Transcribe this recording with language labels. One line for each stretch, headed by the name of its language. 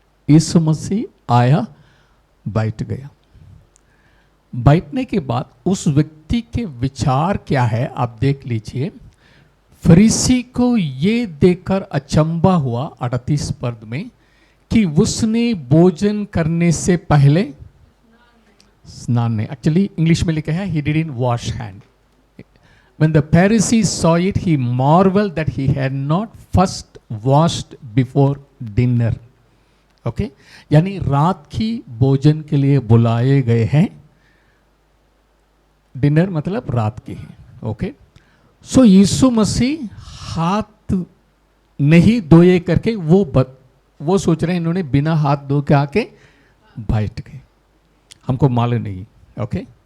Hindi: यीशु मसीह आया, बैठ गया। बैठने के बाद उस व्यक्ति के विचार क्या है आप देख लीजिए। फरीसी को ये देखकर अचंभा हुआ 38 पद में कि उसने भोजन करने से पहले स्नान नहीं। एक्चुअली इंग्लिश में लिखा है
English: he didn't wash hand. When the Pharisees saw it, he marveled that he had not first washed before dinner. Okay?
Hindi: यानी रात की भोजन के लिए बुलाए गए हैं। डिनर मतलब रात की है। ओके? सो यीशु मसीह हाथ नहीं धोए करके वो सोच रहे हैं इन्होंने बिना हाथ धो के आके बैठ गए, हमको मालूम नहीं। ओके?